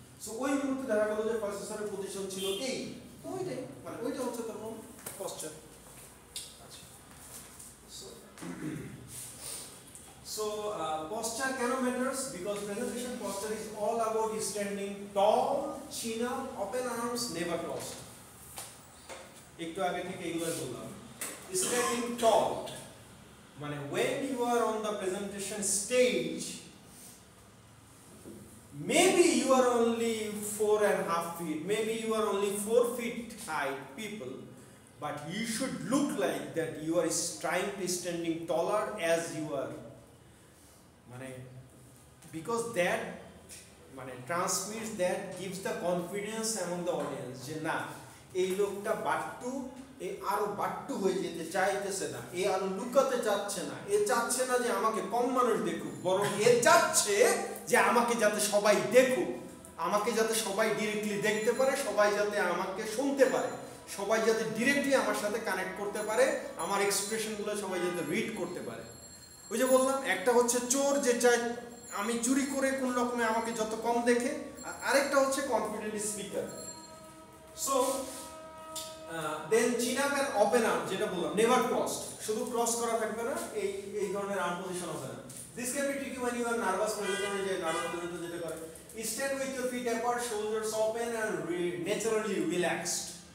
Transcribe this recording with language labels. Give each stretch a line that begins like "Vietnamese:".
Bangla: So ওই মুহূর্তে দেখা গেল যে প্রসেসরের পজিশন ছিল এই, ওইটাই মানে ওইটা হচ্ছে তখন পশ্চার।
English: আচ্ছা, so posture কেন matters? Because presentation posture is all about standing tall, chin up, open arms, never crossed.
Bangla: একটু আগে থেকে এগুলো বললাম।
English: Standing tall মানে when you are on the presentation stage, maybe you are only 4.5 feet, maybe you are only 4 feet high people, but you should look like that you are trying to standing taller as you are.
Bangla: মানে
English: because that
Bangla: মানে
English: transmits, that gives the confidence among the audience
Bangla: যে না এই লোকটা বাট্টু, এই আরো বাট্টু হয়ে যেতে চাইতেছে না, এ আরো লুকাতে চাচ্ছে না, এ চাচ্ছে না যে আমাকে কম মানুষ দেখুক, বরং এ চাচ্ছে যে আমাকে যাতে সবাই দেখুক, আমাকে যাতে সবাই ডিরেক্টলি দেখতে পারে, সবাই যাতে আমাকে শুনতে পারে, সবাই যাতে ডিরেক্টলি আমার সাথে কানেক্ট করতে পারে, আমার এক্সপ্রেশনগুলো সবাই যাতে রিড করতে পারে। ওই যে বললাম একটা হচ্ছে চোর যে চাই আমি চুরি করে কোন রকমে আমাকে যত কম দেখে, আরেকটা হচ্ছে কনফিডেন্ট স্পিকার।
English: so then chin up and open arm,
Bangla: যেটা বললাম নেভার ক্রসড, শুধু ক্রস করা থাকবে না, এই ধরনের আর্ম পজিশন হবে না।
English: this can be tricky when you are nervous presenter,
Bangla: যে নার্ভাস প্রেজেন্টার যেটা করে,
English: stand with your feet apart, shoulders open and naturally relaxed.